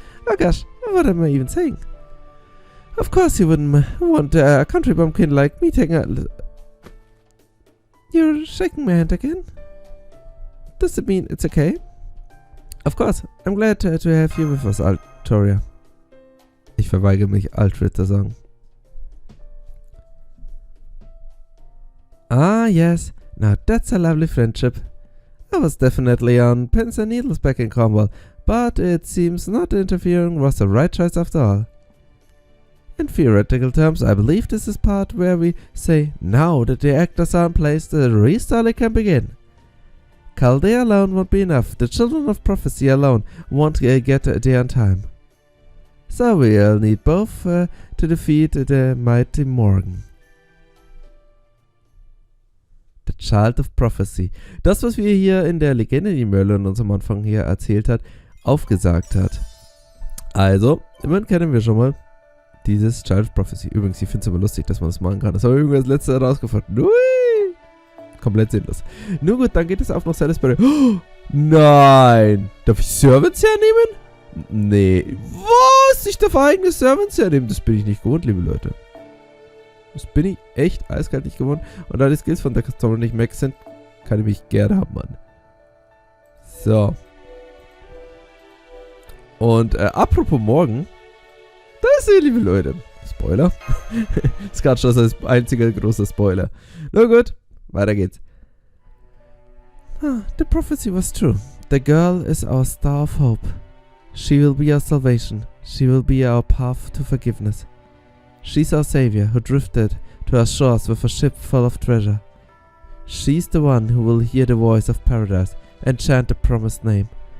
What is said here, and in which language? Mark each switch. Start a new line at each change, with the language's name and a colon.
English: Oh gosh, what am I even saying? Of course you wouldn't want a country bumpkin like me taking a... You're shaking my hand again? Does it mean it's okay? Of course, I'm glad to have you with us, Altoria.
German: Ich verweigere mich, Alfred zu sagen.
English: Ah, yes. Now that's a lovely friendship. I was definitely on pins and needles back in Cornwall, but it seems not interfering was the right choice after all. In theoretical terms, I believe this is part where we say, now that the actors are in place, the restory can begin. Chaldea alone won't be enough. The Children of Prophecy alone won't get there in time. So we'll need both to defeat the mighty Morgan. The Child of Prophecy.
German: Das, was wir hier in der Legende, die Merlin uns am Anfang hier erzählt hat, aufgesagt hat. Also, immerhin kennen wir schon mal dieses Child of Prophecy. Übrigens, ich finde es aber lustig, dass man das machen kann. Das habe ich irgendwann als letztes herausgefunden. Ui! Komplett sinnlos. Nur gut, dann geht es auf nach Salisbury. Oh, nein! Darf ich Servants hernehmen? Nee. Was? Ich darf eigene Servants hernehmen? Das bin ich nicht gewohnt, liebe Leute. Das bin ich echt eiskalt nicht gewohnt. Und da die Skills von der Customer nicht max sind, kann ich mich gerne haben, Mann. So. Und apropos morgen. Da ist sie, liebe Leute. Spoiler. Das ist gerade schon das einzige große Spoiler. Na gut, weiter geht's.
English: The prophecy was true. The girl is our star of hope. She will be our salvation. She will be our path to forgiveness. She's our savior who drifted to our shores with a ship full of treasure. She's the one who will hear the voice of paradise and chant the promised name.